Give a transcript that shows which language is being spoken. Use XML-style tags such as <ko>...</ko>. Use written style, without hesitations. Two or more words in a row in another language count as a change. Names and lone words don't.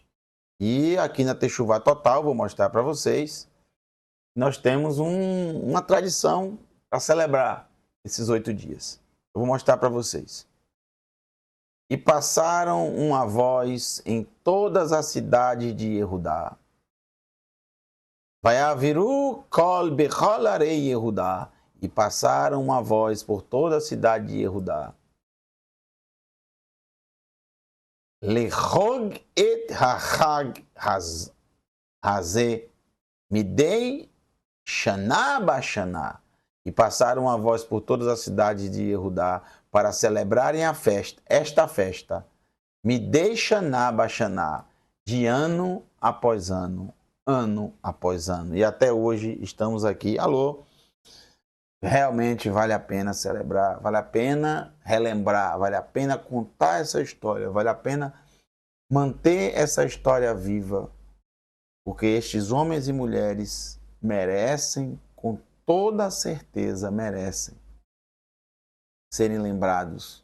<pt>E aqui na Techuvá Total, vou mostrar para vocês, nós temos uma tradição para celebrar esses 8 dias. Eu vou mostrar para vocês. E passaram uma voz em todas as cidades de Yehudá.</pt> <he>ויעבירו קול בכל ערי יהודה.</he> <pt>E passaram uma voz por toda a cidade de Yehudá.</pt> <he>לחוג את החג הזה מדי שנה בשנה.</he> <pt>E passaram uma voz por todas as cidades de Yehudá para celebrarem a festa, esta festa,</pt> <he>מדי שנה בשנה,</he> <pt>de ano após ano, ano após ano. E até hoje estamos aqui. Alô? Realmente vale a pena celebrar, vale a pena relembrar, vale a pena contar essa história, vale a pena manter essa história viva, porque estes homens e mulheres merecem, com toda certeza, merecem serem lembrados.</pt>